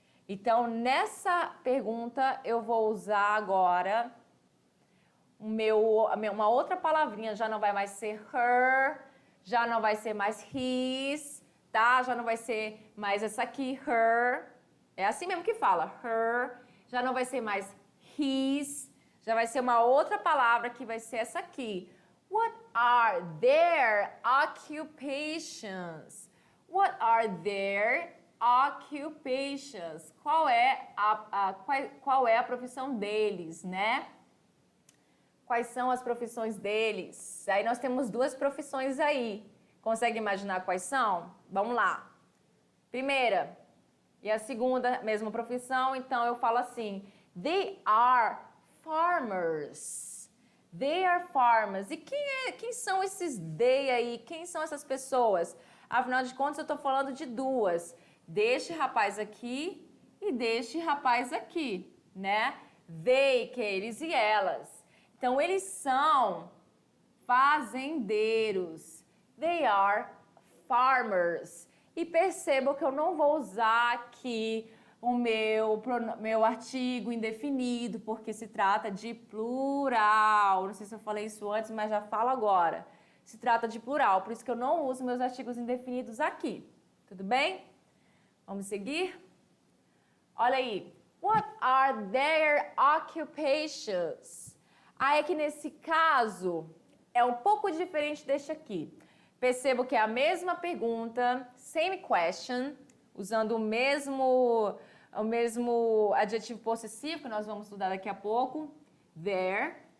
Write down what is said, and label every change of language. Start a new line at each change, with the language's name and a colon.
Portuguese: Então, nessa pergunta, eu vou usar agora uma outra palavrinha, já não vai mais ser her, já não vai ser mais his, tá? Já não vai ser mais essa aqui, her. É assim mesmo que fala, her. Já não vai ser mais his, já vai ser uma outra palavra que vai ser essa aqui.
English: What are their occupations? What are their occupations?
Portuguese: Qual é a profissão deles, né? Quais são as profissões deles? Aí nós temos duas profissões aí. Consegue imaginar quais são? Vamos lá. Primeira e a segunda, mesma profissão, então eu falo assim:
English: They are farmers. They are farmers.
Portuguese: E quem são esses they aí? Quem são essas pessoas? Afinal de contas, eu estou falando de duas. Deste rapaz aqui e deste rapaz aqui, né? They, que é eles e elas. Então, eles são fazendeiros.
English: They are farmers.
Portuguese: E percebam que eu não vou usar aqui o meu artigo indefinido, porque se trata de plural. Não sei se eu falei isso antes, mas já falo agora. Se trata de plural, por isso que eu não uso meus artigos indefinidos aqui. Tudo bem? Vamos seguir? Olha aí.
English: What are their occupations?
Portuguese: Aí é que nesse caso é um pouco diferente deste aqui. Percebo que é a mesma pergunta,
English: same question,
Portuguese: usando o mesmo adjetivo possessivo que nós vamos estudar daqui a pouco, there.